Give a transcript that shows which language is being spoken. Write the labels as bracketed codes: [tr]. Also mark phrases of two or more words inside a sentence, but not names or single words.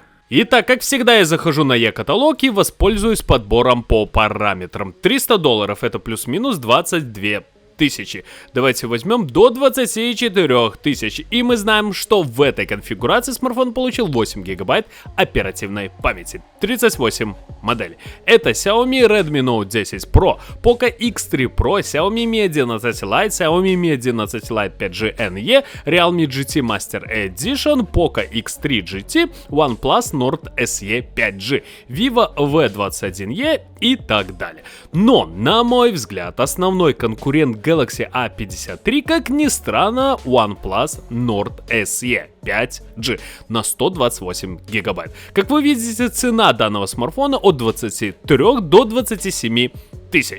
[ru] Итак, как всегда, я захожу на e-каталог и воспользуюсь подбором по параметрам. $300 это плюс-минус 22 тысячи. Давайте возьмем до 24 тысяч. И мы знаем, что в этой конфигурации смартфон получил 8 гигабайт оперативной памяти. 38 моделей. Это Xiaomi Redmi Note 10 Pro, Poco X3 Pro, Xiaomi Mi 11 Lite, Xiaomi Mi 11 Lite 5G NE, Realme GT Master Edition, Poco X3 GT, OnePlus Nord SE 5G, Vivo V21e и так далее. Но, на мой взгляд, основной конкурент Galaxy A53, как ни странно, OnePlus Nord SE 5G на 128 гигабайт. Как вы видите, цена данного смартфона от 23 до 27 тысяч.